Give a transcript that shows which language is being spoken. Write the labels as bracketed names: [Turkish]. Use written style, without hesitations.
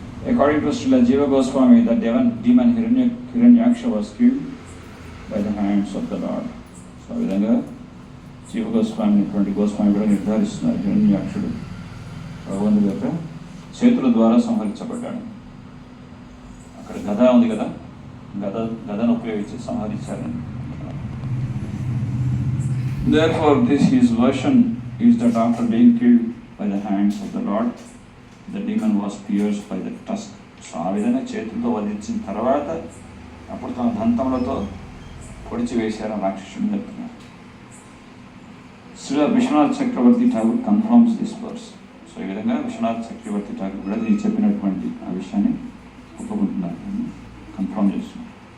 [English] According to Srila Jiva Goswami, the demon Hiranyaksha was killed by the hands of the Lord. [Telugu] So ఆ విధంగా జీవ గోస్వామి గోస్వామి కూడా నిర్ధారిస్తున్నారు, హిరణ్యాక్షుడు భగవంతుడి యొక్క చేతుల ద్వారా సంహరించబడ్డాడు. అక్కడ గద ఉంది కదా, గదను ఉపయోగించి సంహరించారని. [English] Therefore, his version is that after being killed by the hands of the Lord, the demon was pierced by the tusk. [Telugu] So ఆ విధంగా చేతులతో వధించిన తర్వాత అప్పుడు తన దంతములతో పొడిచి వేశారని రాక్షసుని చెప్తున్నారు. శ్రీ విశ్వనాథ్ చక్రవర్తి Tagore [English] Confirms this verse. [Telugu] So ఈ విధంగా విశ్వనాథ్ చక్రవర్తి ఠాగూర్ కూడా నేను చెప్పినటువంటి ఆ విషయాన్ని ఒప్పుకుంటున్నారు, కన్ఫర్మ్ చేస్తున్నారు.